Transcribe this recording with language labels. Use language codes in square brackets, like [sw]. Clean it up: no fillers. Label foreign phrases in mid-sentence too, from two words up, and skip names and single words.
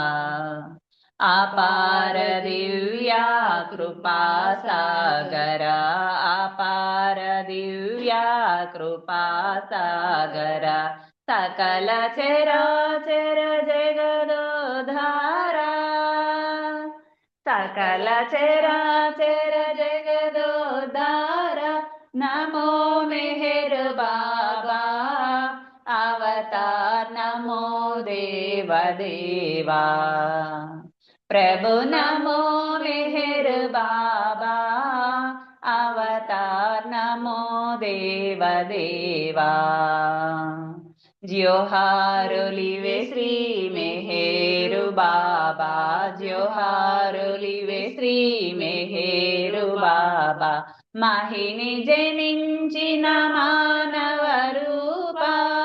[hi] अपार दिव्या कृपा सागर अपार दिव्या कृपा सागर सकल चराचर जगदोधारा सकल चराचर जगदोधारा नमो मेहर बाबा अवतार नमो देव देवा प्रभु नमो मेहर बाबा अवतार नमो देव देवा [te] జోహారులివే శ్రీ మెహెరు బాబా జోహారులివే శ్రీ మెహెరు బాబా మహిని జనించిన మానవ రూపా